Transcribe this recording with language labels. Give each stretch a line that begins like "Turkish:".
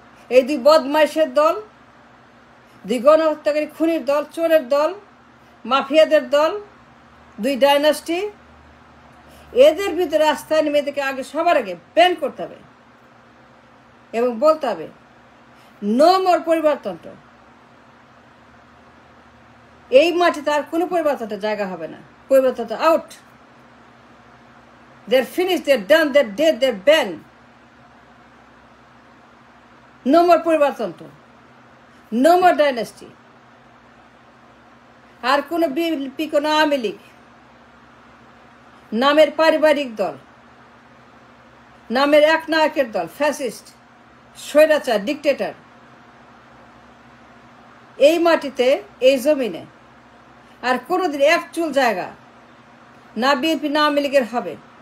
Bangla: এই দুই বদমাইশের দল, দুই গণহত্যাকারী, খুনির দল, চোরের দল, মাফিয়াদের দল, দুই ডাইনাস্টি, এদের ভিতরে রাস্তায় নেমে এদেরকে আগে সবার আগে ব্যান করতে হবে এবং বলতে হবে
English: no more
Bangla: পরিবারতন্ত্র। এই মাটিতে আর কোনো পরিবারতন্ত্রের জায়গা হবে না।
English: পরিবারতন্ত্র out, they're finished, they're done, they're dead, they're banned. No more পরিবারতন্ত্র, no more dynasty।
Bangla: আর কোনো বিএনপি, কোনো আওয়ামী লীগ নামের পারিবারিক দল, নামের একনায়কের দল, ফ্যাসিস্ট, স্বৈরাচার, ডিকটেটর এই মাটিতে, এই জমিনে আর কোনোদিন এক চুল জায়গা না বিএনপি না আওয়ামী লীগের হবে।